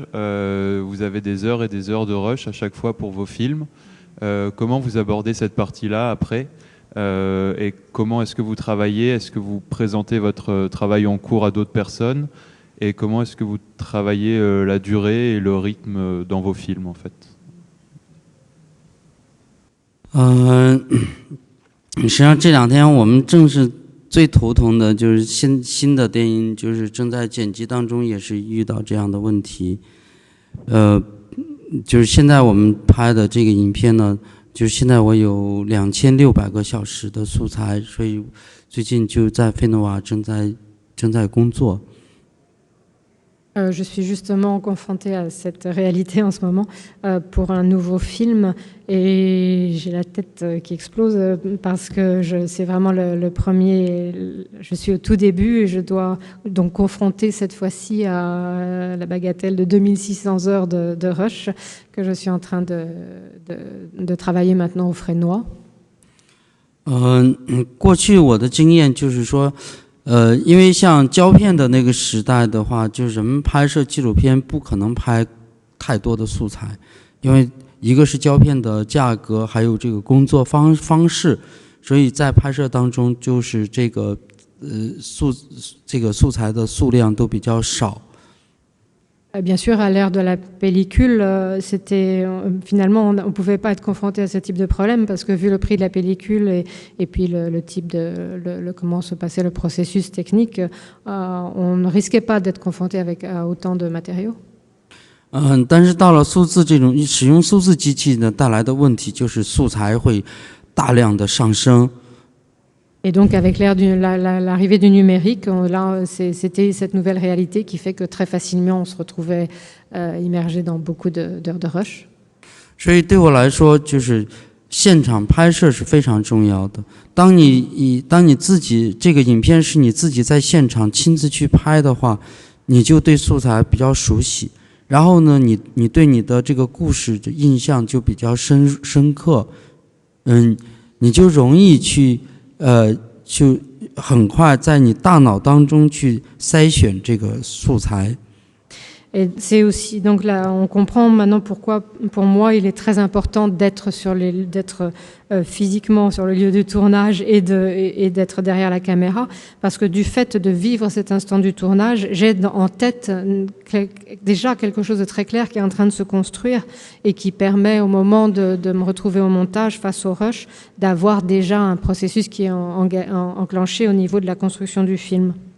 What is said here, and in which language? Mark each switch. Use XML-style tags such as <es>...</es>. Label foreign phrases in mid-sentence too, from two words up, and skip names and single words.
<fr>Vous avez des heures et des heures de rush à chaque fois pour vos films. Comment vous abordez cette partie-là après et comment est-ce que vous travaillez? Est-ce que vous présentez votre travail en cours à d'autres personnes? Et comment est-ce que vous travaillez la durée et le rythme dans vos films en fait?</fr> <zh>实际上这2天我们正是最头疼的，就是新的电影就是正在剪辑当中，也是遇到这样的问题。就是现在我们拍的这个影片呢，就是现在我有2600个小时的素材，所以最近就在费诺瓦正在工作。</zh> <fr>Je suis justement confrontée à cette réalité en ce moment pour un nouveau film, et j'ai la tête qui explose parce que c'est vraiment le premier. Je suis au tout début et je dois donc confronter cette fois-ci à la bagatelle de 2600 heures de rush que je suis en train de travailler maintenant au Fresnois.</fr> <zh>过去我的经验就是说。因为像胶片的那个时代的话，就是人们拍摄纪录片不可能拍太多的素材，因为一个是胶片的价格，还有这个工作方式，所以在拍摄当中就是这个素材的数量都比较少。</zh> <fr>Bien sûr, à l'ère de la pellicule, finalement, on ne pouvait pas être confronté à ce type de problème parce que vu le prix de la pellicule et puis le type comment se passait le processus technique, on ne risquait pas d'être confronté à autant de matériaux.</fr> <zh>但是到了数字这种使用数字机器呢，带来的问题就是素材会大量的上升。</zh> <fr>Et donc, avec l'arrivée du numérique, là, c'était cette nouvelle réalité qui fait que très facilement, on se retrouvait immergé dans beaucoup d'heures de rush.</fr> <zh>所以对我来说，就是现场拍摄是非常重要的。当你自己这个影片是你自己在现场亲自去拍的话，你就对素材比较熟悉。然后呢，你对你的这个故事的印象就比较深刻，你就容易去就很快在你大脑当中去筛选这个素材。</zh> <fr>Et c'est aussi, donc là, on comprend maintenant pourquoi, pour moi, il est très important d'être physiquement sur le lieu de tournage et d'être derrière la caméra, parce que du fait de vivre cet instant du tournage, j'ai en tête déjà quelque chose de très clair qui est en train de se construire et qui permet au moment de me retrouver au montage face au rush, d'avoir déjà un processus qui est enclenché au niveau de la construction du film.</fr>